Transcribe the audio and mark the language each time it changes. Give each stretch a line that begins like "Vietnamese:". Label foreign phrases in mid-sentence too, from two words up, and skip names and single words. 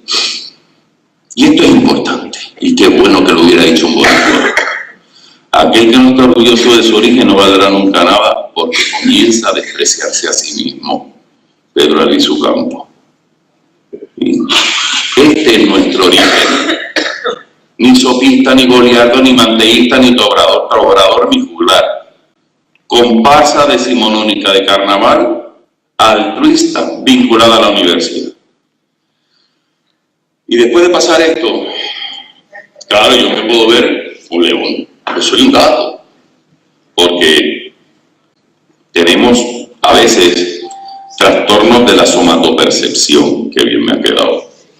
Spanish: Y esto es importante, y qué bueno que lo hubiera dicho un buen pueblo. Aquel que no está orgulloso de su origen no valdrá nunca nada, porque comienza a despreciarse a sí mismo. Pedro Albizu Campos. Este es nuestro origen. Ni sopista, ni goliardo, ni manteísta, ni obrador, ni juglar. Comparsa decimonónica de carnaval, altruista, vinculada a la universidad. Y después de pasar esto, claro, yo me puedo ver un león. Yo soy un gato, porque tenemos a veces trastornos de la somatopercepción, que bien me ha quedado.